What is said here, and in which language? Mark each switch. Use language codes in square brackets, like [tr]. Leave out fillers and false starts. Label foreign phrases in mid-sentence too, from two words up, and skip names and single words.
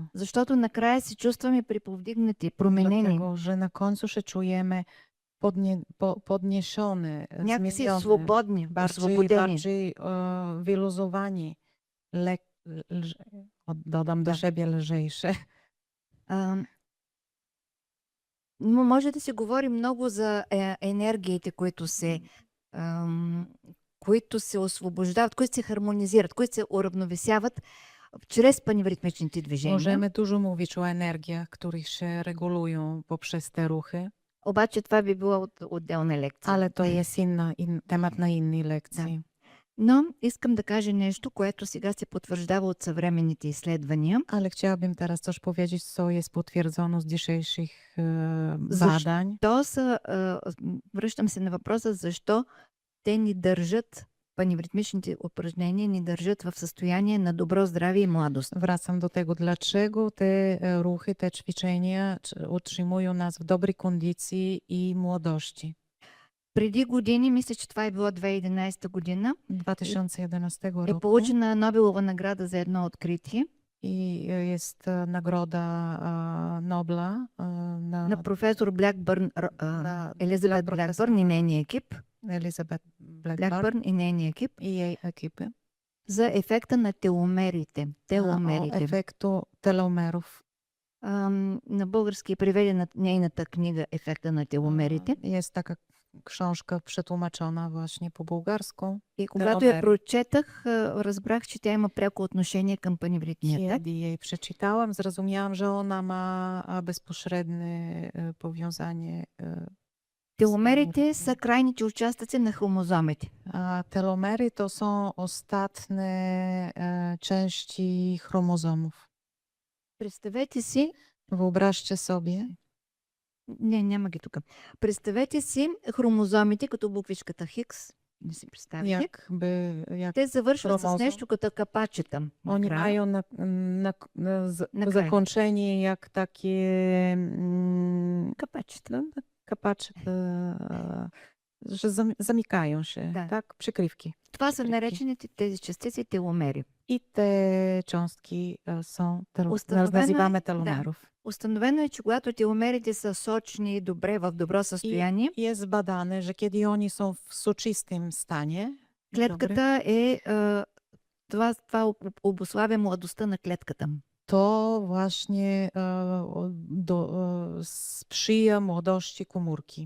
[bg] защото накрая се чувстваме приповдигнати, променени, [pl] Dlatego, że na końcu się czujemy podniesiony, [bg] някакси [pl] zmieniony, [bg] свободни, освободени. [pl] bardziej wyluzowani, dodam do [bg] Да. [pl] siebie lżejsze. [bg] Но може да се говори много за енергиите, които се освобождават, които се хармонизират, които се уравновесяват чрез паневритмичните движения. [pl] Możemy dużo mówić o energiach, które się regulują poprzez te ruchy, [bg] Обаче това би било отделна лекция. [pl] ale to jest temat na innej lekcji. [bg] Но искам да кажа нещо, което сега се потвърждава от съвременните изследвания. [pl] Ale chciałabym teraz coś powiedzieć, co jest potwierdzono z dzisiejszych badań. [bg] Връщам се на въпроса, защо те ни държат, паневритмичните упражнения ни държат в състояние на добро здраве и младост. [pl] Wracam do tego, dlaczego te ruchy, te ćwiczenia utrzymują nas w dobrej kondycji i młodości. [bg] Преди години, мисля, че това е било 2011 година, [pl] 2011 [bg] е [pl] roku [bg] получена Нобелова награда за едно откритие [pl] i jest nagroda Nobla [bg] на професор Блакбърн, Елизабет Блакбърн и нейния екип. [pl] Elizabeth Blackburn [bg] Блакбърн и нейния екип [pl] i jej ekipy. [bg] за ефекта на теломерите. [pl] O [bg] Теломерите. [pl] efektu telomerów. [bg] На български е преведена нейната книга Ефекта на теломерите. [pl] Jest taka książka przetłumaczona właśnie po bułgarsku. [bg] И когато я Теломери. прочетах, разбрах, че тя има пряко отношение към паневритмията. [pl] Kiedy jej przeczytałam, zrozumiałam, że ona ma bezpośrednie powiązanie. [bg] Теломерите са крайните участъци на хромозомите. [pl] A telomery to są ostatnie części chromozomów. [bg] Представете си, [pl] Wyobraźcie sobie, [bg] няма ги тук. Представете си хромозомите като буквичката Хикс. Не си представите. [pl] jak [bg] Те завършват с хромозом. нещо като капачета. [pl] oni [bg] накрая. [pl] mają Na kraju. zakończenie jak takie [bg] Капачета. [pl] kapacze że zamykają się, [bg] Да. [pl] tak? Przykrywki. [bg] Това са [pl] Przykrywki. [bg] наречените тези частици теломери. [pl] I te cząstki są, [bg] Установено [pl] nazywamy [bg] е, да, [pl] telomerów. [bg] установено е, че когато теломерите са сочни и добре в добро [pl] I [bg] състояние, [pl] jest badane, że kiedy oni są w soczystym stanie, dobry, [bg] клетката е, това обуславя младостта на клетката. [pl] to właśnie sprzyja młodości komórki.